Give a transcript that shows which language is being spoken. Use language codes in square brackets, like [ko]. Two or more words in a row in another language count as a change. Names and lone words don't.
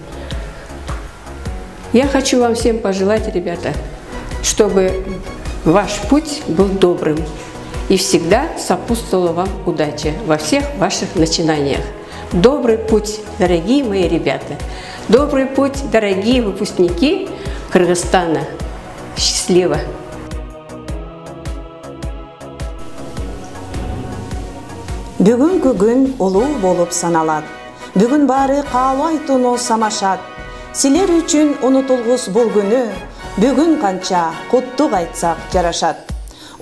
[ru] Я хочу вам всем пожелать, ребята, чтобы ваш путь был добрым и всегда сопутствовала вам удача во всех ваших начинаниях. Добрый путь, дорогие мои ребята! Добрый путь, дорогие выпускники Кыргызстана! Счастливо! [ky] Бүгүнкү күн улуу болуп саналат. Бүгүн баары каалуу айтууну самашат. Силер үчүн унутулгус бул күнү, бүгүн канча куттук айтсак жарашат.